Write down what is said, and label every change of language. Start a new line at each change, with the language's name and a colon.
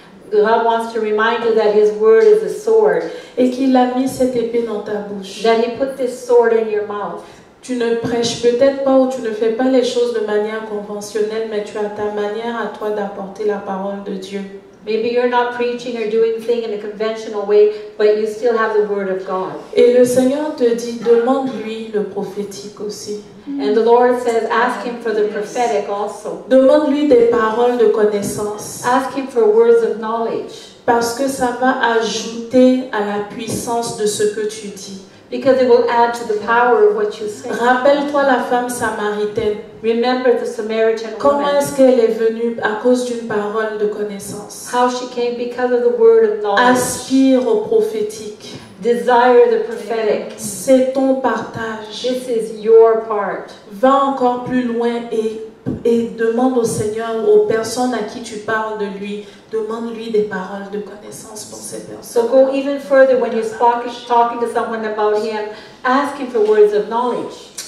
English: God wants to remind you that His word is a sword.
French: Et qu'il a mis cette épée dans ta bouche.
English: That He put this sword in your mouth.
French: Tu ne prêches peut-être pas ou tu ne fais pas les choses de manière conventionnelle, mais tu as ta manière à toi d'apporter la parole de Dieu.
English: Maybe you're not preaching or doing things in a conventional way, but you still have the Word of God.
French: Et le Seigneur te dit, demande-lui le prophétique aussi.
English: And the Lord says, ask Him for the prophetic also.
French: Demande-lui des paroles de connaissance.
English: Ask Him for words of knowledge.
French: Parce que ça va ajouter à la puissance de ce que tu dis.
English: Because it will add to the power of what you say.
French: Rappelle-toi la femme samaritaine.
English: Remember the Samaritan
French: Comment
English: woman.
French: est-ce qu'elle est venue à cause d'une parole de connaissance?
English: How she came because of the word of knowledge.
French: Aspire au prophétique.
English: Desire the prophetic.
French: C'est ton partage.
English: This is your part.
French: Va encore plus loin et demande au Seigneur, aux personnes à qui tu parles de lui, demande-lui des paroles de connaissance pour ces personnes.
English: So go even further when you're talking to someone about Him. Ask Him for words of knowledge.